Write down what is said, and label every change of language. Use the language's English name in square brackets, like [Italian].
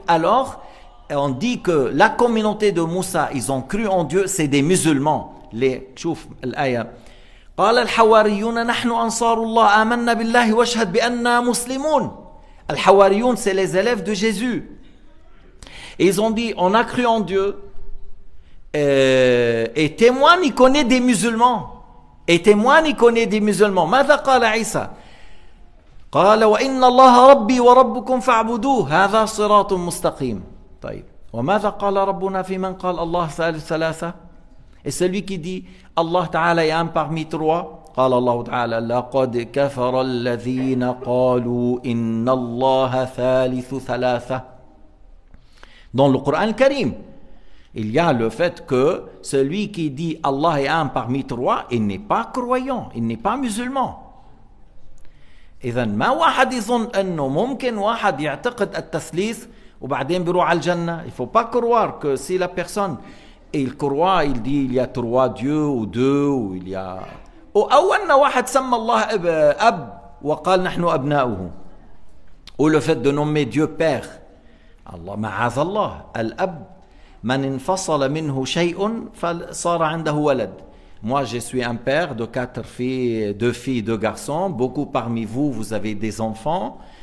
[French] Alors, on dit que la communauté de Moussa, ils ont cru en Dieu, c'est des musulmans. [Arabic] شوف الآية. قال الحواريون نحن أنصار الله آمنا بالله واشهد بأننا مسلمون. [French] Al-Hawariyun, c'est les élèves de Jésus. Et ils ont dit, on a cru en Dieu. Et témoin, il connaît des musulmans. Et témoin, il connaît des musulmans. [Arabic] ماذا قال عيسى؟ قال وإن الله ربي وربكم فاعبدوه هذا صراط مستقيم. طيب. وماذا قال ربنا في من قال الله ثالث ثلاثة؟ [French] Et celui qui dit Allah Ta'ala est un parmi trois. [Arabic] قال الله تعالى لقد كفر الذين قالوا إن الله ثالث ثلاثة. [French] Dans le Coran Karim, il y a le fait que celui qui dit Allah est un parmi trois, il n'est pas croyant, il n'est pas musulman. [Arabic] إذن ما واحد يظن أنه ممكن واحد يعتقد التثليث وبعدين بيروح على الجنة. [French] Il ne faut pas croire que si la personne il croit, il dit il y a trois dieux ou deux ou il y a [Arabic] أو أن واحد سمى الله أب وقال نحن أبناؤه. [French] Ou le fait de nommer Dieu père. [Arabic] Allah معاذ الله الأب من انفصل منه شيء فصار عنده ولد. [French] Moi je suis un père de 4 filles, 2 filles, 2 garçons. Beaucoup parmi vous, vous avez des enfants.